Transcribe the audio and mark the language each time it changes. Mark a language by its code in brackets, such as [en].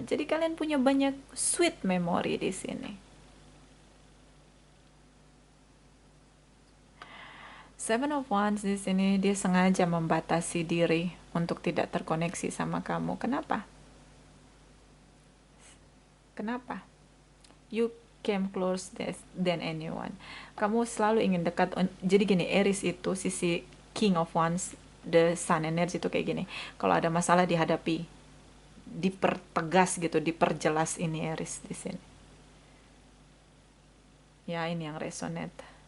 [id] Jadi kalian punya banyak [en] sweet memory [id] di sini. Seven of Wands di sini dia sengaja membatasi diri untuk tidak terkoneksi sama kamu. Kenapa? Kenapa? [en] You came close than anyone. [id] Kamu selalu ingin dekat. Jadi gini, Aries itu sisi King of Wands, [en] the Sun energy [id] itu kayak gini. Kalau ada masalah dihadapi, dipertegas gitu, diperjelas ini Aries di sini. Ya, ini yang resonate.